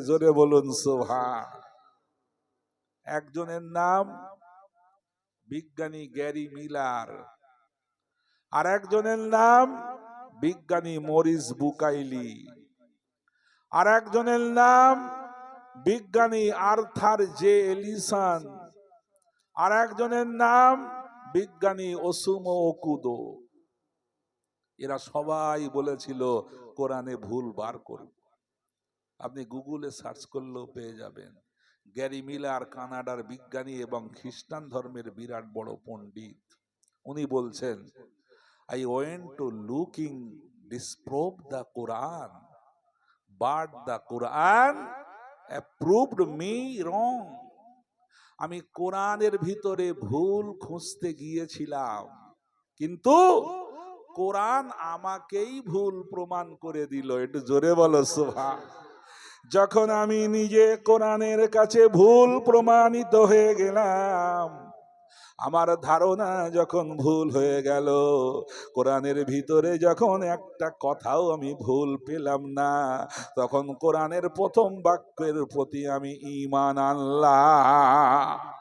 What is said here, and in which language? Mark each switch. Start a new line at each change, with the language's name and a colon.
Bangla: জোরে বলুন সুবহান। একজনের নাম বিজ্ঞানী গ্যারি মিলার, আর একজনের নাম বিজ্ঞানী মরিস বুকাইলি, আর একজনের নাম বিজ্ঞানী আর্থার জে এলিসন, আর একজনের নাম বিজ্ঞানী ওসুমো ওকুদো। এরা সবাই বলেছিল কোরআনে ভুল বার করব। আপনি গুগলে সার্চ করলেও পেয়ে যাবেন। গ্যারি মিলার কানাডার বিজ্ঞানী এবং খ্রিস্টান ধর্মের বিরাট বড় পণ্ডিত। উনি বলছেন,
English: I went to looking disprove the Quran, but the Quran approved me wrong.
Bangla: আমি কোরআনের ভিতরে ভুল খুঁজতে গিয়েছিলাম, কিন্তু কোরআন আমাকেই ভুল প্রমাণ করে দিল। একটু জোরে বলো সুবহান। যখন আমি নিজে কোরআনের কাছে ভুল প্রমাণিত হয়ে গেলাম, আমার ধারণা যখন ভুল হয়ে গেল, কোরআনের ভিতরে যখন একটা কথাও আমি ভুল পেলাম না, তখন কোরআনের প্রথম বাক্যের প্রতি আমি ঈমান আনলাম।